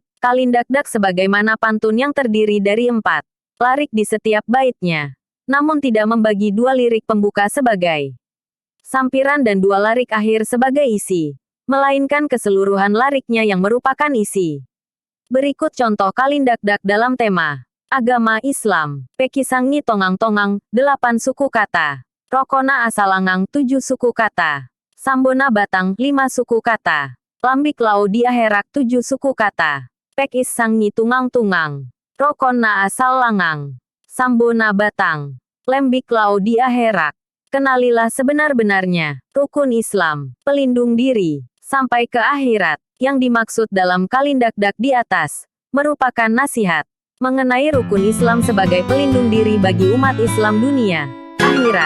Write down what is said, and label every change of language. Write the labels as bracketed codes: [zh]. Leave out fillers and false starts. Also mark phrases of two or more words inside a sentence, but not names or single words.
[id] Kalindakdak sebagaimana pantun yang terdiri dari 4 larik di setiap baitnya, namun tidak membagi 2 lirik pembuka sebagai sampiran dan 2 larik akhir sebagai isi, melainkan keseluruhan lariknya yang merupakan isi. Berikut contoh Kalindakdak dalam tema agama Islam. [mdr] Pekisangi tongang-tongang, 8 [id] suku kata. [mdr] Rokona asalangang, 7 [id] suku kata. [mdr] Sambona batang, 5 [id] suku kata. [mdr] Lambik lau di aherak, 7 [id] suku kata. [mdr] Pekis sangi tungang-tungang. Rokona asal langang. Sambona batang. Lembik lau di aherak. [id] Kenalilah sebenar-benarnya, rukun Islam, pelindung diri, sampai ke akhirat. Yang dimaksud dalam Kalindakdak di atas, merupakan nasihat mengenai rukun Islam sebagai pelindung diri bagi umat Islam dunia akhirat.